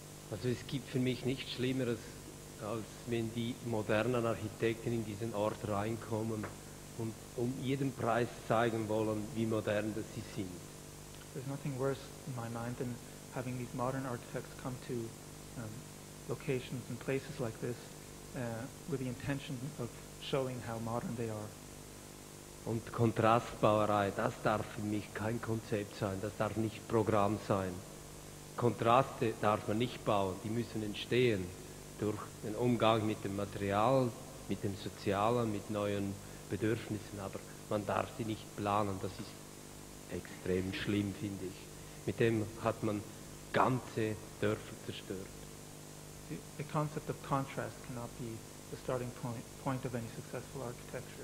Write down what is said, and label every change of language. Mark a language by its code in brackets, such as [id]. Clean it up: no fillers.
[de] Also es gibt für mich nichts Schlimmeres, als wenn die modernen Architekten in diesen Ort reinkommen und um jeden Preis zeigen wollen, wie modern das sie sind. [en] There's nothing worse in my mind than having these modern architects come to locations and places like this with the intention of showing how modern they are. [de] Und Kontrastbauerei, das darf für mich kein Konzept sein, das darf nicht Programm sein. Kontraste darf man nicht bauen, die müssen entstehen durch den Umgang mit dem Material, mit dem Sozialen, mit neuen Bedürfnissen, aber man darf sie nicht planen, das ist extrem schlimm, finde ich. Mit dem hat man ganze Dörfer zerstört. [en] The concept of contrast cannot be the starting point of any successful architecture.